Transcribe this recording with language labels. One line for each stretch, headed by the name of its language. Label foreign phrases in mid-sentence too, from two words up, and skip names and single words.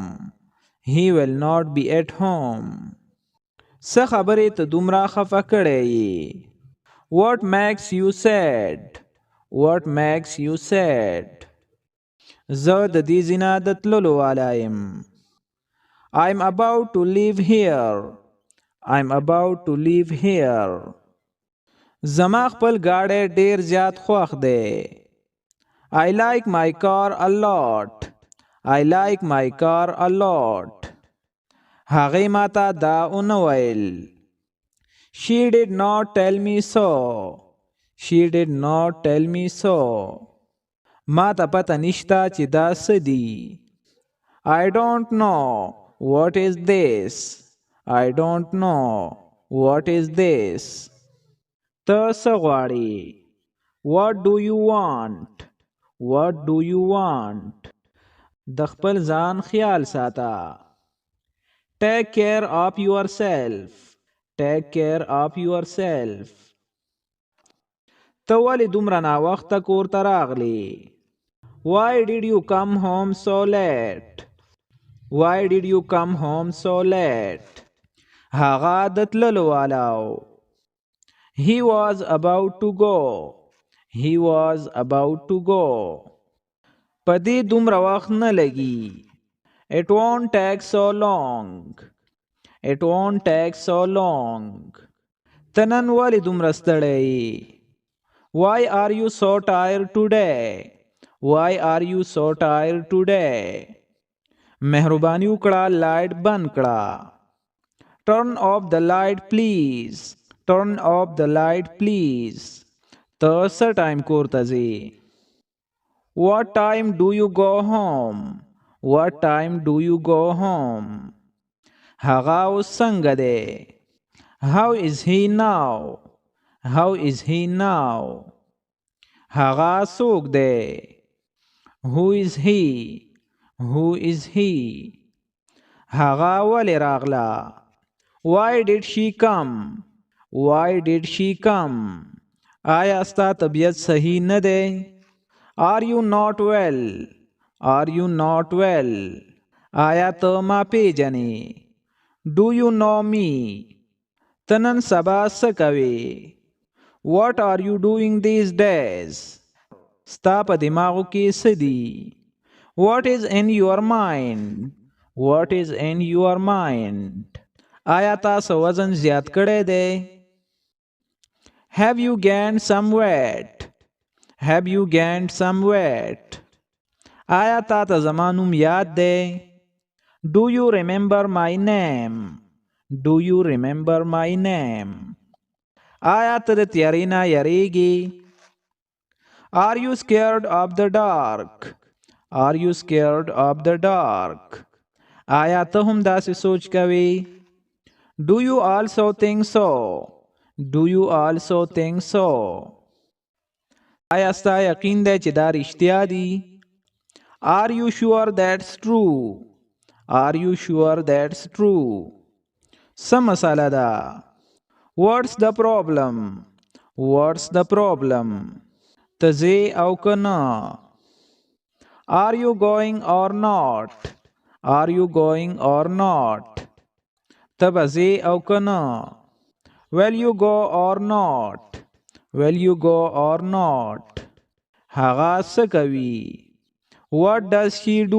English: He will not be at home.
Pashto: څه خبرې ته دومره خفه کړی یې؟
English: What makes you sad? What makes you sad?
Pashto: زه د دې ځینه د تللو والا یم.
English: I'm about to leave here. I'm about to leave here.
Pashto: زما خپل ګاډی ډیر زیات خوښ دی.
English: I like my car a lot. I like my car a lot.
Pashto: هغې ماته دا ونه ویل.
English: She did not tell me so. She did not tell me so.
Pashto: ما ته پته نشته چې دا څه دي.
English: I don't know what is this. I don't know what is this.
Pashto: ته څه غواړې؟
English: What do you want? What do you want?
Pashto: د خپل ځان خیال ساته.
English: Take care of yourself. Take care of yourself.
Pashto: ته ولې دومره ناوخته کور ته راغلی؟
English: Why did you come home so late? Why did you come home so late?
Pashto: هغه د تللو والاو.
English: He was about to go. He was about to go.
Pashto: په دې دومره وخت نه لګي.
English: It won't take so long. It won't take so long.
Pashto: ته نن ولې دومره ستړی یې؟
English: Why are you so tired today? Why are you so tired today?
Pashto: مهرباني وکړه لایټ بند کړه.
English: Turn off the light please. Turn off the light please.
Pashto: ته څه ټایم کور ته ځې؟
English: What time do you go home? What time do you go home?
Pashto: هغه اوس څنګه دی؟
English: How is he now? How is he now?
Pashto: هغه څوک دی؟
English: Who is he? Who is he?
Pashto: هغه ولې راغله؟
English: Why did she come? Why did she come?
Pashto: آیا ستا طبیعت صحیح نه دی؟
English: Are you not well? Are you not well?
Pashto: آیا ته ما پیژنې؟
English: Do you know me?
Pashto: ته نن سبا څه کوې؟
English: What are you doing these days?
Pashto: ستا په دماغو کې څه دي؟
English: What is in your mind? What is in your mind?
Pashto: آیا تاسو وزن زیات کړی دی؟
English: Have you gained some weight? Have you gained some weight?
Pashto: آیا تا ته زما نوم یاد دی؟
English: Do you remember my name? Do you remember my name?
Pashto: آیا ته د تیارې نه یریږې؟
English: Are you scared of the dark? Are you scared of the dark?
Pashto: آیا ته هم داسې سوچ کوې؟
English: Do you also think so? Do you also think so?
Pashto: آیا ستا یقین دی چې دا رښتیا دي؟
English: Are you sure that's true? Are you sure that's true?
Pashto: څه مسله ده؟
English: What's the problem? What's the problem?
Pashto: ته ځې او که نه؟
English: Are you going or not? Are you going or not?
Pashto: ته به ځې او که نه؟
English: Will you go or not? Will you go or not?
Pashto: هغه څه کوي؟
English: What does he do?